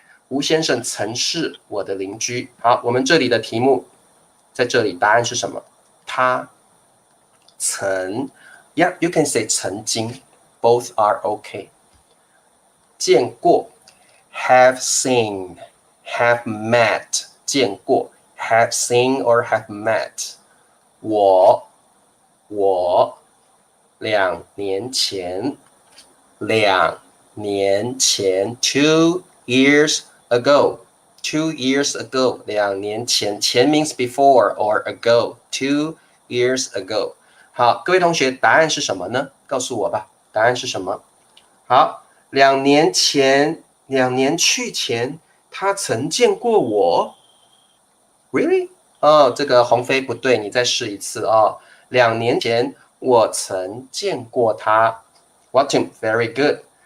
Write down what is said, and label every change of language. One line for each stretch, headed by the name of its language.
Chinese: 吴先生曾是我的邻居。好，我们这里的题目在这里，答案是什么？他曾
English: Yeah, you can say 曾经 Both are okay.
Chinese: 见过
English: Have seen, have met
Chinese: 见过 Have seen or have met 我2年前
English: 2 years ago 2 years ago
Chinese: 2年前 means before or ago 2 years ago 好，各位同学，答案是什么呢？告诉我吧，答案是什么？好，2年前，2年去前，他曾见过我。
English: Really？
Chinese: 这个鸿飞不对，你再试一次2年前我曾见过他。
English: Watching very good。